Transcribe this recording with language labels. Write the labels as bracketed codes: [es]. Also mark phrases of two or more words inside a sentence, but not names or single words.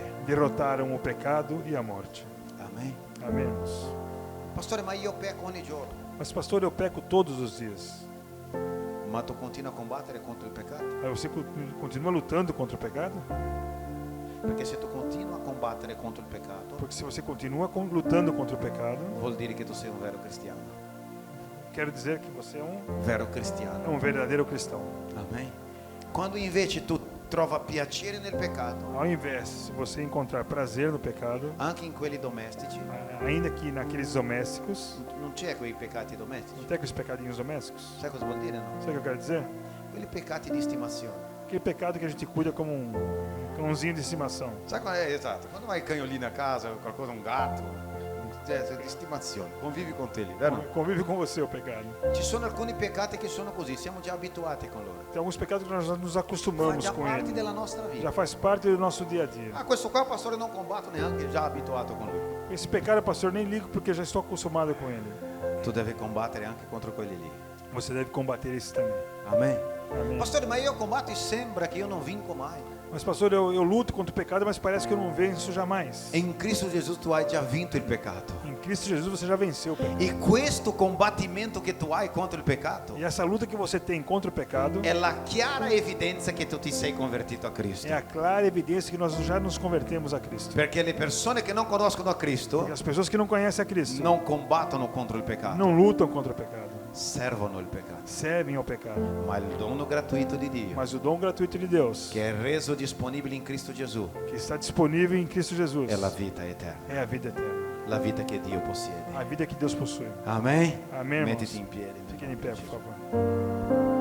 [pt] derrotaram o pecado e a morte. Amen. Amém, irmãos? [it] Pastore, ma io pecco ogni giorno. [pt] Mas pastor, eu peco todos os dias. [it] Ma tu continui a combattere contro il peccato? [pt] Aí você continua lutando contra o pecado? [it] Perché se tu continui a combattere contro il peccato, [pt] Porque se você continua lutando contra o pecado, [it] vuol dire che tu sei un vero cristiano. [pt] quero dizer que você é [it] Vero cristiano. [pt] um verdadeiro cristão. Amen. [it] Quando invece tu trova piacere nel peccato, [pt] Ao invés, se você encontrar prazer no pecado, [it] anche in quelli domestici, [pt] ainda que naqueles domésticos, [it] non c'è quei peccati domestici. [pt] não tem aqueles pecadinhos domésticos? [it] Sai cosa vuol dire, no? [pt] Sabe o que eu quero dizer? [it] Quelli peccati di stimazione. [pt] Aquele pecado que a gente cuida como um cãozinho de estimação. [it] Sai quando é esatto? Quando hai cagnolino a casa, qualcosa, un gatto, di estimazione, convivi con te lì, vero? [pt] Convive com você o pecado. [it] Ci sono alcuni peccati che sono così, siamo già abituati con loro. [pt] Tem alguns pecados que nós nos [it] Fa [pt] acostumamos [it] già [pt] com [it] parte [pt] ele. [it] della nostra [pt] Já [it] vita. [pt] faz parte do nosso dia a dia. [it] Ah, questo qua pastore non combatto neanche, già abituato con lui. [pt] Esse pecado, pastor, nem ligo porque já estou acostumado com ele. [it] Tu devi combattere anche contro quelli lì. [pt] Você deve combater esse também. Amen. Amém. [it] Pastore, ma io combatto e sembra che io non vinco mai. [pt] Mas, pastor, eu luto contra o pecado, mas parece que eu não venço jamais. [it] In Cristo Gesù tu hai già vinto il peccato. [pt] Em Cristo Jesus você já venceu o pecado. [it] E questo combattimento che tu hai contro il peccato [pt] E essa luta que você tem contra o pecado [it] è la chiara evidenza che tu ti sei convertito a Cristo. [pt] é a clara evidência que nós já nos convertemos a Cristo. [it] Perché le persone che non conoscono a Cristo [pt] Porque as pessoas que não conhecem a Cristo [it] non combattono contro il peccato, [pt] não lutam contra o pecado, [it] servono il peccato. [pt] servem ao pecado. [it] Ma il dono gratuito di Dio, [pt] Mas o dom gratuito de Deus, [it] che è reso disponibile in Cristo Gesù, [pt] que está disponível em Cristo Jesus, [it] è la vita eterna, [pt] é a vida eterna, [it] la vita che Dio possiede. [pt] a vida que Deus possui. Amen. Amém, irmãos? [it] Mettiti in piedi. [pt] Fiquem em pé, por favor.